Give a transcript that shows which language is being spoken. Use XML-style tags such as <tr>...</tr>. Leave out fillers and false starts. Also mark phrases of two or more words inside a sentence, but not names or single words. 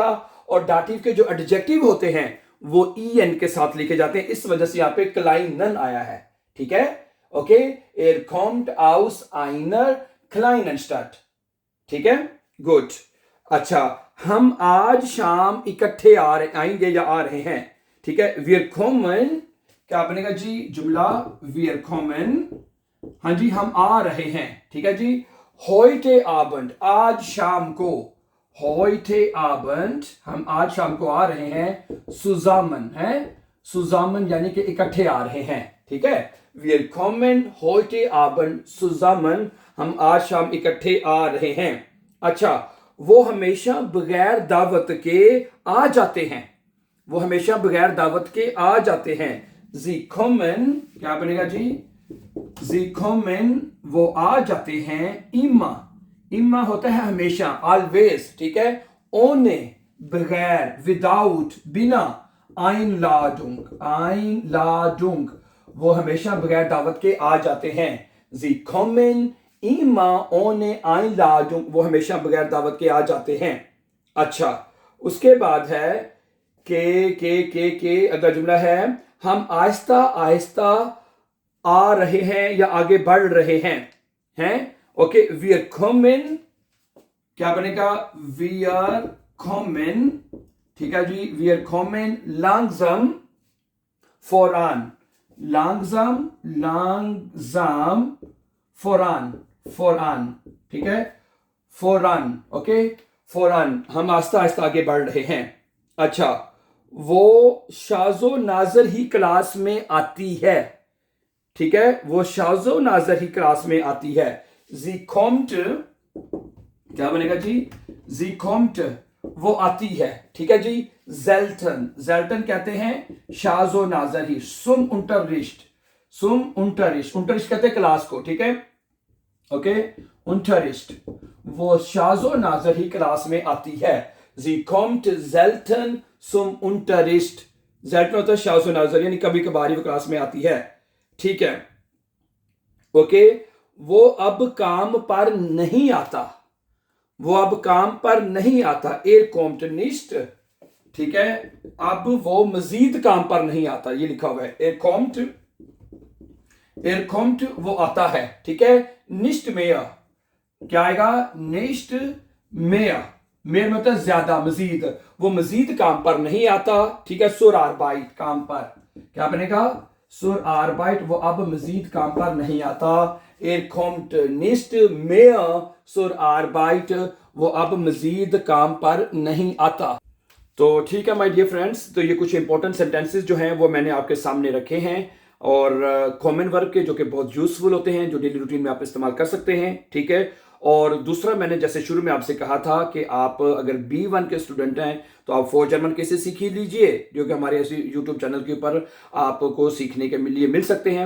<hi>और डाटिव के जो एडजेक्टिव होते हैं वो en के साथ लिखे जाते हैं. इस वजह से यहां पे क्लाइनन आया है. ठीक है, ओके.</hi> <de>Er kommt aus einer kleinen Stadt.</de> <hi>ठीक है, गुड. अच्छा, हम आज शाम इकट्ठे आएंगे या आ रहे हैं. ठीक है,</hi> <de>wir kommen.</de> <hi>क्या बनेगा जी जुमला?</hi> <de>wir kommen.</de> <hi>हाँ जी, हम आ रहे हैं. ठीक है जी.</hi> <de>heute Abend,</de> <hi>आज शाम को.</hi> <de>heute Abend,</de> <hi>हम आज शाम को आ रहे हैं. zusammen है, zusammen यानी कि इकट्ठे आ रहे हैं. ठीक है,</hi> <de>wir kommen heute Abend zusammen.</de> <hi>हम आज शाम इकट्ठे आ रहे हैं. अच्छा, वो हमेशा बगैर दावत के आ जाते हैं. वो हमेशा बगैर दावत के आ जाते हैं.</hi> <de>Sie kommen.</de> <hi>क्या बनेगा जी?</hi> <de>Sie kommen,</de> <hi>वो आ जाते हैं. इम्मा होता है हमेशा, always. ठीक है, ohne बगैर, without बिना, Einladung वो हमेशा बगैर दावत के आ जाते हैं.</hi> <de>Sie kommen immer ohne Einladung.</de> <hi>वो हमेशा बगैर दावत के आ जाते हैं. अच्छा, उसके बाद है के अगला जुमला है, हम आहिस्ता आहिस्ता आ रहे हैं या आगे बढ़ रहे हैं. ओके,</hi> <de>wir kommen.</de> <hi>क्या बनेगा?</hi> <de>wir kommen.</de> <hi>ठीक है जी,</hi> <de>wir kommen langsam voran. langsam voran.</de> <hi>ठीक है, voran. ओके, voran, हम आहिस्ता आहिस्ता आगे बढ़ रहे हैं. अच्छा, वो शाजो नाजर ही क्लास में आती है. ठीक है, वो शाजो नाजर ही क्लास में आती है.</hi> <de>Sie kommt.</de> <hi>क्या बनेगा जी?</hi> <de>Sie kommt,</de> <hi>वो आती है. ठीक है जी. जेल्टन कहते हैं शाजो नाजर ही.</hi> <de>zum Unterricht</de> <hi>कहते हैं क्लास को. ठीक है, ओके. unterricht, वो शाजो नाजर ही क्लास में आती है.</hi> <de>Sie kommt selten zum Unterricht.</de> <hi>selten होता है शाज़ो नाज़र, यानी कभी कभार ही वो क्लास में आती है. ठीक है, ओके. वो अब काम पर नहीं आता. वो अब काम पर नहीं आता.</hi> <de>Er kommt nicht.</de> <hi>ठीक है, अब वो मजीद काम पर नहीं आता, ये लिखा हुआ है.</hi> <de>Er kommt</de> <hi>वो आता है. ठीक है,</hi> <de>nicht mehr.</de> <hi>क्या आएगा?</hi> <de>nicht mehr.</de> <hi>मेर मतलब ज्यादा, मजीद. वो मजीद काम पर नहीं आता. ठीक है,</hi> <de>zur Arbeit,</de> <hi>काम पर. क्या बनेगा?</hi> <de>zur Arbeit,</de> <hi>वो अब मजीद काम पर नहीं आता.</hi> <de>Er kommt nicht mehr zur Arbeit.</de> <hi>वो अब मजीद काम पर नहीं आता। तो ठीक है</hi> <en>my dear friends,</en> <hi>तो ये कुछ</hi> <en>important sentences</en> <hi>जो हैं वो मैंने आपके सामने रखे हैं, और</hi> <en>common verb</en> <hi>के जो कि बहुत यूजफुल होते हैं, जो</hi> <en>daily routine</en> <hi>में आप इस्तेमाल कर सकते हैं, ठीक है। और दूसरा, मैंने जैसे शुरू में आपसे कहा था कि आप अगर B1 के स्टूडेंट हैं तो आप 4</hi> <en>German cases</en> <hi>सीख ही लीजिए, जो कि हमारे ऐसे यूट्यूब चैनल के ऊपर आपको सीखने के लिए मिल सकते हैं।</hi>